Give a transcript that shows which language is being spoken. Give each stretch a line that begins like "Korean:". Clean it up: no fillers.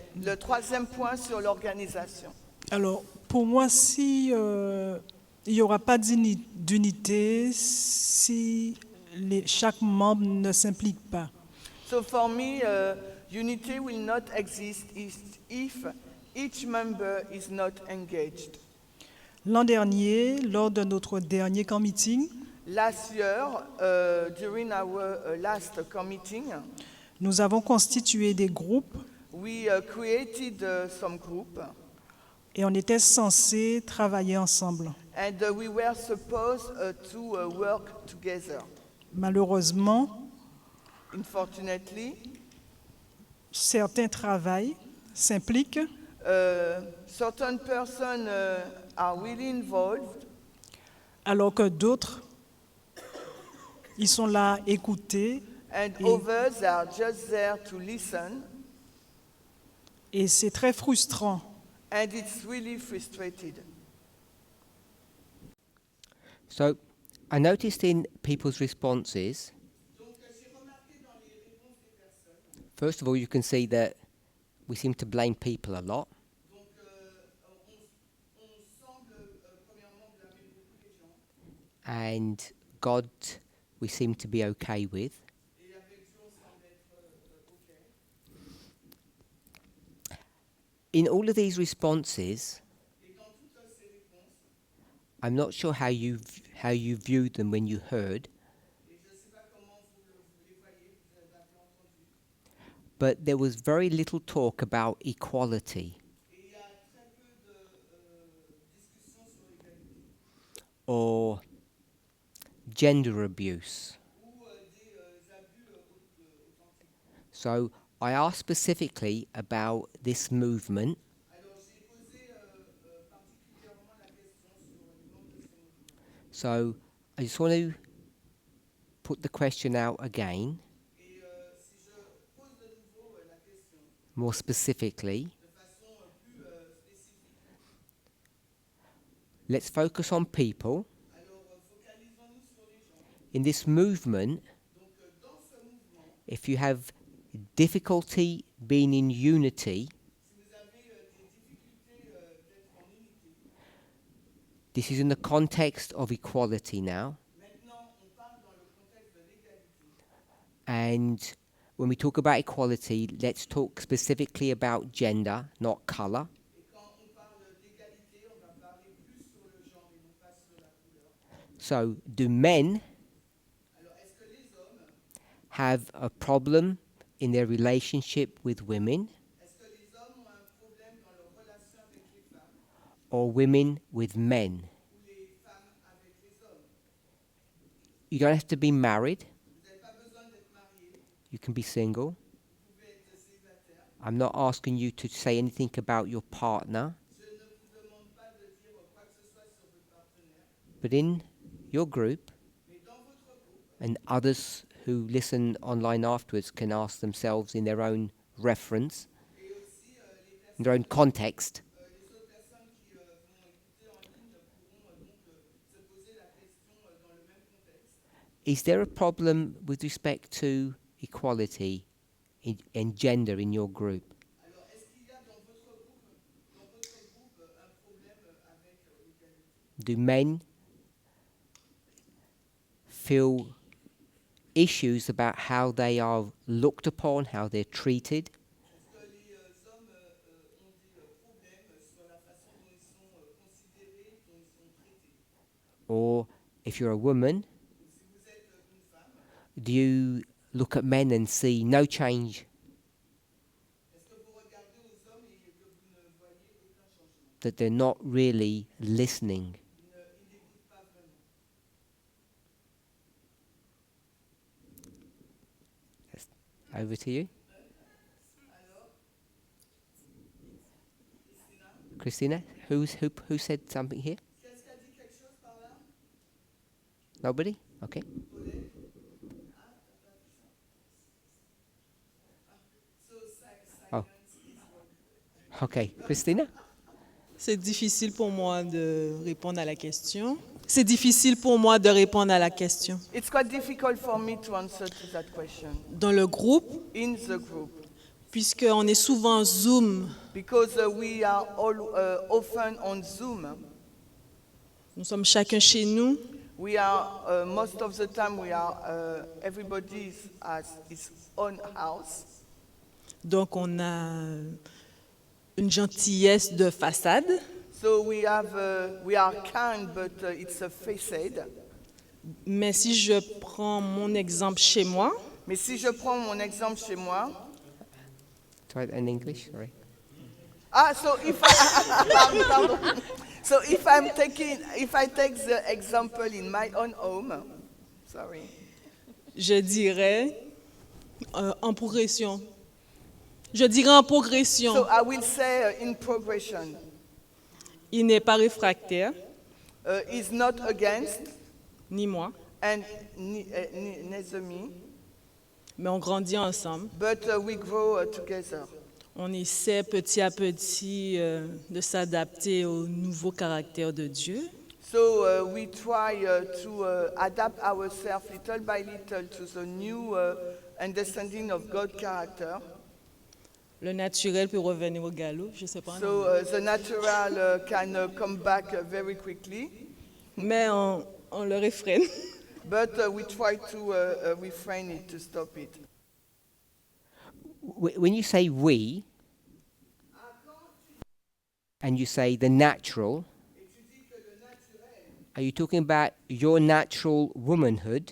French: Le troisième point sur l'organisation. Alors, pour moi, si il n'y aura pas d'unité, si chaque membre ne s'implique pas.
English: So for me, unity will not exist if each member is not engaged.
French: L'an dernier, lors de notre dernier camp meeting,
English: Last year, during our last meeting,
French: nous avons constitué des groupes
English: we created some group,
French: et on était censé travailler ensemble.
English: and we were supposed to work together.
French: Malheureusement,
English: Unfortunately,
French: certains travaillent, s'impliquent,
English: certain persons are really involved,
French: alors que d'autres, ils sont là à écouter
English: and
French: Et-
English: others are just there to listen,
French: et c'est très frustrant.
English: and it's really frustrated. So I noticed in people's responses, first of all, you can see that we seem to blame people a lot.
French: Donc, on semble, premièrement, blâmer beaucoup les gens.
English: And God, we seem to be okay with.
French: Et avec Dieu, on semble être OK.
English: In all of these responses,
French: Et dans toutes ces réponses,
English: I'm not sure how you viewed them when you heard,
French: et je ne sais pas comment vous les voyez, vous avez entendu,
English: but there was very little talk about equality
French: et il y a très peu de discussions sur l'égalité,
English: or gender abuse.
French: ou des abus authentiques.
English: So I asked specifically about this movement.
French: Alors j'ai posé particulièrement la question sur les membres de ces mouvements.
English: So I just want to put the question out again,
French: Et si je pose de nouveau la question
English: more specifically.
French: de façon plus spécifique,
English: Let's focus on people.
French: alors focalisons-nous sur les gens.
English: In this movement,
French: Donc dans ce mouvement,
English: if you have difficulty being in unity,
French: si vous avez des difficultés d'être en unité,
English: this is in the context of equality now.
French: maintenant on parle dans le contexte de l'égalité.
English: And when we talk about equality, let's talk specifically about gender, not colour.
French: Et quand on parle d'égalité, on va parler plus sur le genre et non pas sur la couleur.
English: So, do men
French: Alors est-ce que les hommes,
English: have a problem in their relationship with women,
French: est-ce que les hommes ont un problème dans leur relation avec les femmes
English: or women with men?
French: ou les femmes avec les hommes?
English: You don't have to be married.
French: Vous n'avez pas besoin d'être marié,
English: You can be single.
French: vous pouvez être célibataire.
English: I'm not asking you to say anything about your partner,
French: Je ne vous demande pas de dire quoi que ce soit sur votre partenaire,
English: but in your group,
French: mais dans votre groupe,
English: and others who listen online afterwards can ask themselves in their own reference,
French: et aussi les personnes,
English: in their own context,
French: les autres personnes qui vont écouter en ligne pourront donc se poser la question dans le même contexte.
English: is there a problem with respect to equality in gender in your group?
French: Alors, est-ce qu'il y a dans votre groupe un problème avec l'égalité?
English: Do men feel issues about how they are looked upon, how they're treated?
French: Est-ce que les hommes ont des problèmes sur la façon dont ils sont considérés, dont ils sont traités?
English: Or if you're a woman,
French: Ou si vous êtes une femme,
English: do you look at men and see no change,
French: est-ce que vous regardez aux hommes et que vous ne voyez aucun changement?
English: that they're not really listening?
French: Ils n'écoutent pas vraiment.
English: Over to you.
French: Alors,
English: Christina,
French: Christina,
English: who said something here?
French: qu'est-ce qu'a dit quelque chose par là?
English: Nobody? Okay.
French: Paulette? Ah, t'as pas vu ça? So, Oh.
English: silence is what. Okay. Christina?
French: C'est difficile pour moi de répondre à la question. C'est difficile pour moi de répondre à la question.
English: It's quite difficult for me to answer to that question.
French: Dans le groupe,
English: In the group,
French: puisqu'on est souvent en Zoom,
English: because we are all often on Zoom.
French: nous sommes chacun chez nous,
English: We are most of the time we are everybody has his own house.
French: donc on a une gentillesse de façade,
English: So we are kind, but it's a facade.
French: mais si je prends mon exemple chez moi, Mais si je prends mon exemple chez moi,
English: Try it in English. Sorry. so if I, pardon. So if I take the example in my own home, sorry.
French: je dirais en progression. Je dirais en progression.
English: So I will say in progression.
French: Il n'est pas réfractaire,
English: Is not against
French: ni moi,
English: and neither me,
French: mais on grandit ensemble.
English: but we grow together.
French: On essaie petit à petit de s'adapter au nouveau caractère de Dieu.
English: So we try to adapt ourselves little by little to the new understanding of God's character.
French: Le naturel peut revenir au galop, je sais pas.
English: So the natural can come back very quickly,
French: Mais on le réfrène.
English: but we try to refrain it, to stop it. When you say we, and you say the natural, are you talking about your natural womanhood?